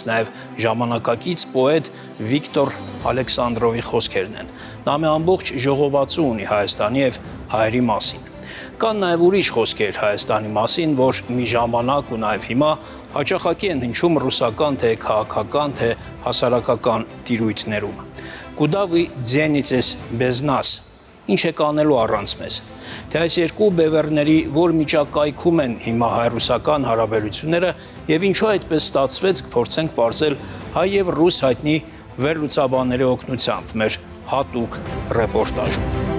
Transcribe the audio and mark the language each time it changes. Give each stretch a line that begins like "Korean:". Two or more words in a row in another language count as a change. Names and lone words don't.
Armenian: նաեւ ժամանակակից պոետ Վիկտոր Ալեքսանդրովի խոսքերն են։ Նա մի ամբողջ ժողովածու ունի Հայաստանի եւ հայերի մասին։ Կան նաև ուրիշ խոսքեր Հայաստանի մասին, որ մի ժամանակ ու նաև հիմա հաճախակի են հնչում ռուսական թե քաղաքական թե հասարակական տիրույթներում։
Russian: Куда вы денетесь без нас։
Armenian: Ինչ է կանելու առանց մեզ։ Թե այս երկու բևեռների որ միջակայքում են հիմա հայ-ռուսական հարաբերությունները եւ ինչու այդպես ստացվեց, կփորձենք պարզել հայ եւ ռուս հայտնի վերլուծաբանների օգնությամբ մեր հատուկ ռեպորտաժում։